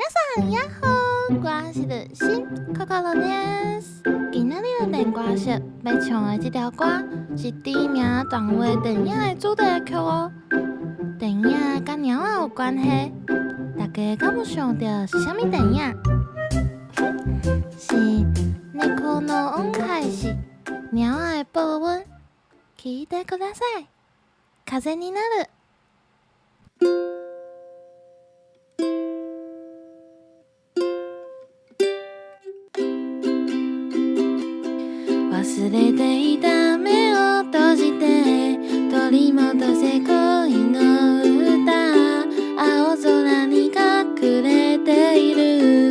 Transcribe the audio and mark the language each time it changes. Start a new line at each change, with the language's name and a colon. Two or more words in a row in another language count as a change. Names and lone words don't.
Japanese: んやっほー！
Min Nan Chinese: 我是
Japanese: 的心Cocoです。
Min Nan Chinese: 今仔日的电歌室要唱的这条歌是知名动画电影的主题曲哦。电影甲猫仔有关系，大家敢有想到是啥物电影？是猫の恩返し、猫仔的报恩。
Japanese: 聞いてください。風になる。忘れていた目を閉じて取り戻せ恋の歌、青空に隠れている